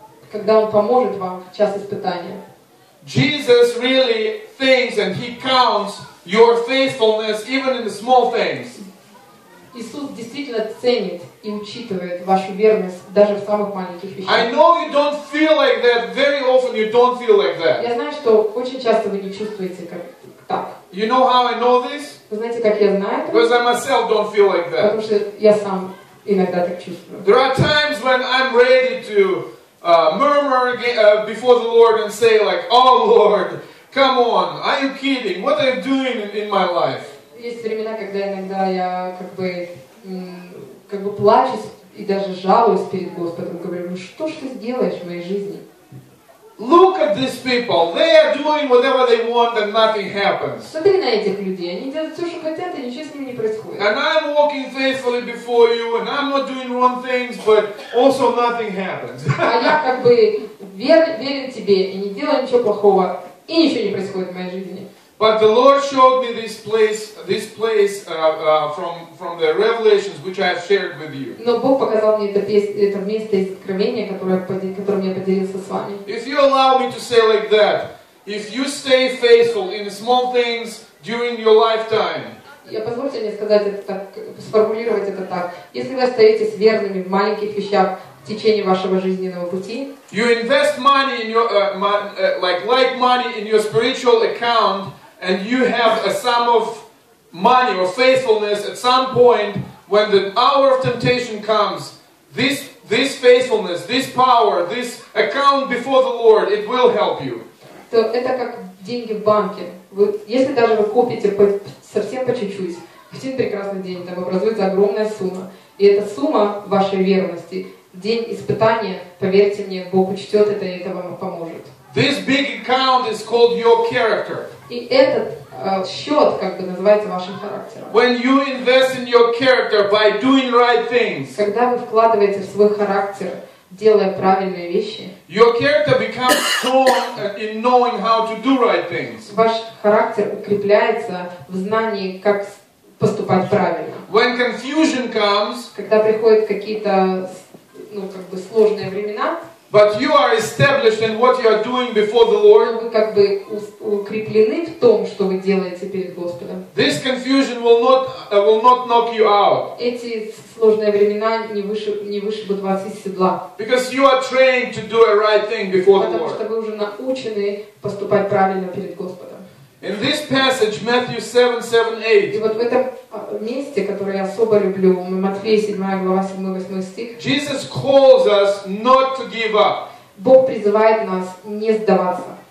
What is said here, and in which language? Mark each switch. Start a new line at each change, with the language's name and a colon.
Russian: когда Он поможет вам в час испытания.
English: Jesus really thinks and he counts your faithfulness even in the small things.
Russian: Иисус действительно ценит и учитывает вашу верность даже в самых маленьких
English: I
Russian: вещах.
English: know you don't feel like that. Very often you don't feel like that.
Russian: Я знаю, что очень часто вы не чувствуете как так.
English: You know how I know this?
Russian: Вы знаете, как я знаю это?
English: Because I myself don't feel like that.
Russian: Потому что я сам иногда так чувствую.
English: There are times when I'm ready to murmur before the Lord and say like, oh Lord, come on, are you kidding? What are you doing in my life?
Russian: Есть времена, когда иногда я как бы плачу и даже жалуюсь перед Господом, говорю: ну что ж ты сделаешь в моей жизни?
English: Look at these people. They are doing whatever they want and nothing happens.
Russian: Смотри на этих людей, они делают все, что хотят, и ничего с ними не происходит.
English: And I'm walking faithfully before you, and I'm not doing wrong things, but also nothing happens.
Russian: А я как бы верен тебе и не делаю ничего плохого, и ничего не происходит в моей жизни.
English: But the Lord showed me this place from the Revelations, which I have shared with you.
Russian: Но Бог показал мне это место из Откровения, которым я поделился с вами.
English: If you allow me to say like that, if you stay faithful in small things during your lifetime,
Russian: Позвольте мне сказать это так, сформулировать это так. Если вы остаетесь верными в маленьких вещах в течение вашего жизненного пути,
English: you invest money in your like money in your spiritual account, and you have a sum of money or faithfulness at some point when the hour of temptation comes. This faithfulness, this power, this account before the Lord, it will help you.
Russian: то это как деньги в банке. Если даже вы копите совсем по чуть-чуть, в один прекрасный день там образуется огромная сумма. И эта сумма вашей верности, в день испытания, поверьте мне, Бог учтет это, и это вам поможет.
English: This big account is called your character.
Russian: И этот счет как бы называется вашим характером.
English: When you invest in your character by doing right things,
Russian: Когда вы вкладываете в свой характер, делая правильные вещи,
English: your character becomes strong in knowing how to do right things.
Russian: ваш характер укрепляется в знании, как поступать правильно.
English: When confusion comes,
Russian: Когда приходят какие-то сложные времена,
English: but you are established in what you are doing before the Lord,
Russian: вы как бы укреплены в том, что вы делаете перед Господом.
English: this confusion will not knock you out.
Russian: Эти сложные времена не вышибут вас из седла.
English: Because you are trained to do a right thing before the
Russian: Потому что
English: Lord.
Russian: вы уже научены поступать правильно перед Господом.
English: In this passage, Matthew 7:7,
Russian: И
English: 8,
Russian: вот в этом месте, которое я особо люблю, Матфея 7 глава 7-8 стих,
English: Jesus calls us not to give up.
Russian: Бог призывает нас не сдаваться.